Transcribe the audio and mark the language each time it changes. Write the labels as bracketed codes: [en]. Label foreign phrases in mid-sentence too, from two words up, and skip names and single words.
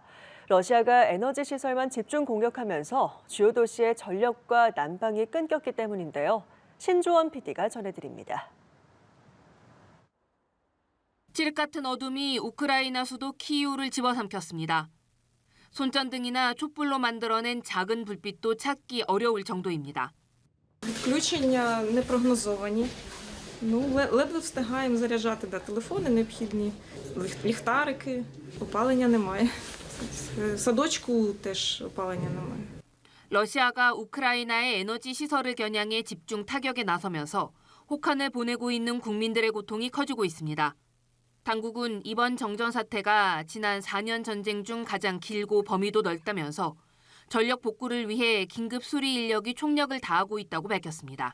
[ko] 러시아가 에너지 시설만 집중 공격하면서 주요 도시의 전력과 난방이 끊겼기 때문인데요. 신조원 PD가 전해드립니다. 칠흑 같은 어둠이 우크라이나 수도 키이우를 집어삼켰습니다. 손전등이나 촛불로 만들어낸 작은 불빛도 찾기 어려울 정도입니다. [uk] Відключення непрогнозовані. Ледве встигаємо заряджати телефони необхідні, ліхтарики, опалення немає. В садочку теж опалення немає. [ko] 러시아가 우크라이나의 에너지 시설을 겨냥해 집중 타격에 나서면서 혹한을 보내고 있는 국민들의 고통이 커지고 있습니다. 당국은 이번 정전 사태가 지난 4년 전쟁 중 가장 길고 범위도 넓다면서 전력 복구를 위해 긴급 수리 인력이 총력을 다하고 있다고 밝혔습니다.